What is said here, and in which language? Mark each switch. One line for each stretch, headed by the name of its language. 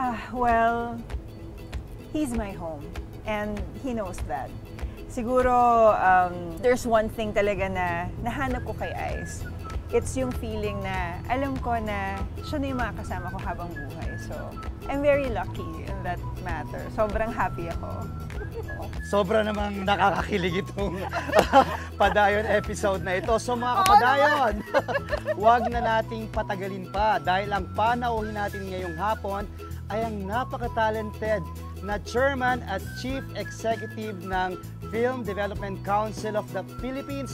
English: Well, he's my home and he knows that.
Filipino: Siguro,
English: there's one thing
Filipino: talaga na nahanap ko kay Ice. It's yung feeling na alam ko na siya na yung mga kasama ko habang buhay.
English: So, I'm very lucky in that matter.
Filipino: Sobrang happy ako. Sobra namang nakakakilig itong Padayon episode na ito. So mga kapadayon, huwag na nating patagalin pa dahil ang panauhin natin ngayong hapon ay ang napaka-talented na Chairman at Chief Executive ng Film Development Council of the Philippines.